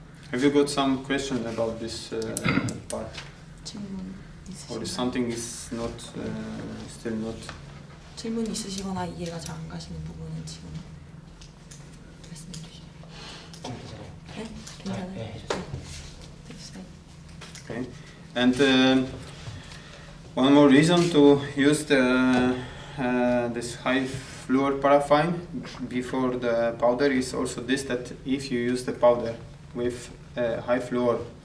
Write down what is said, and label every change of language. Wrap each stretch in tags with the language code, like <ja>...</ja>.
<en>Have you got some question about this part?</en> <ko>질문</ko> <en>Or</en> <ko>있으시거나</ko> <en>something is not still not?</en> <ko>질문 있으시거나 이해가 잘 안 가시는 부분은 지금 말씀해 주시면. 네, 괜찮아요. 네, 해주세요.</ko> <en>Okay, and one more reason to use this high fluor paraffin before the powder is also this, that if you use the powder with high fluor,</en>